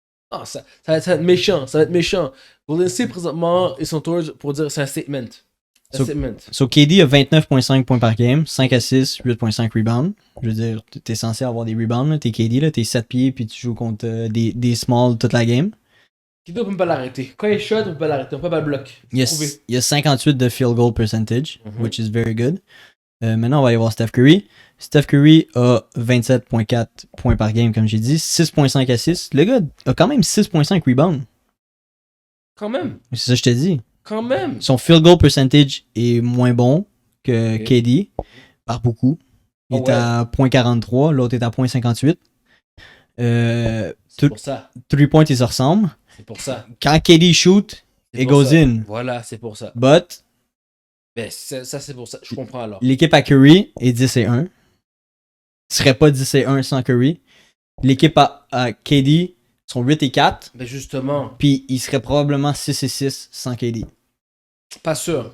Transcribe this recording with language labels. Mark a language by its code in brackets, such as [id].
[fr] Ah, ça va être méchant, ça va être méchant. Golden State, présentement, ils sont tours pour dire c'est un statement. Un statement. So KD a 29.5 points par game, 5 assists, 8.5 rebounds. Je veux dire, t'es censé avoir des rebounds, là. T'es KD, là, t'es 7 pieds, puis tu joues contre des smalls toute la game. Kido, on peut pas l'arrêter. Quand il shot, on peut pas l'arrêter, on peut pas le bloc. Il y a 58 de field goal percentage, [en] which is very good. [fr] Maintenant, on va aller voir Steph Curry. Steph Curry a 27.4 points par game, comme j'ai dit, 6.5 assists. Le gars a quand même 6.5 rebounds. Quand même. C'est ça que je te dis. Quand même. Son field goal percentage est moins bon que KD, par beaucoup. Il est à 0.43, l'autre est à 0.58. C'est pour ça. 3 points, ils se ressemblent. C'est pour ça. Quand KD shoot, [en] it goes in. [fr] Voilà, c'est pour ça. [en] But, [fr] Ben, ça c'est pour ça. Je comprends alors. l'équipe à Curry est 10-1. Serait pas 10-1 sans Curry. L'équipe à KD sont 8-4. Ben, justement. Puis il serait probablement 6-6 sans KD. Pas sûr.